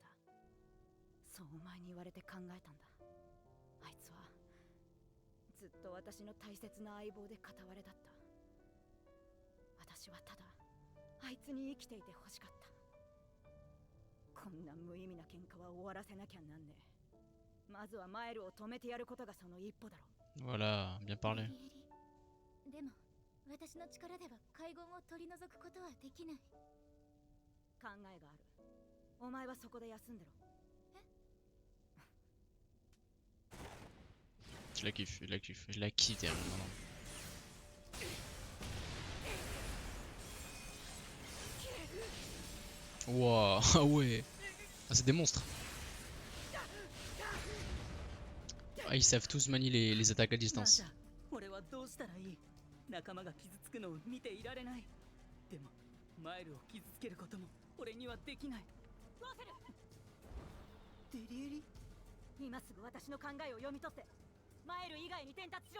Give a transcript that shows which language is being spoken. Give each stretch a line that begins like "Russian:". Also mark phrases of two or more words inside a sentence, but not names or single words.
Japanese: そうお前に言われて考えたんだ。あいつはずっと私の大切な相棒で片割れだった。私はただあいつに生きていてほしかった。こんな無意味な喧嘩は終わらせなきゃなんねえ。まずはマイルを止めてやることがその一歩だろ。
French: Voilà, bien parlé.
Japanese: でも私の力では海軍を取り除くことはできない。考えがある。お前はそこで休んでろ。
French: Je la kiffe, je la kiffe, je la kiffe derrière maintenant. Wow, ah ouais. Ah, c'est des monstres. Ah, ils savent tous manier les attaques à distance.
Japanese: 俺はどうしたらいい？仲間が傷つくのを見ていられない。でもマイルを傷つけることも俺にはできない。ゴーセル、デリエリ？今すぐ私の考えを読み取ってマイル以外に伝達しろ。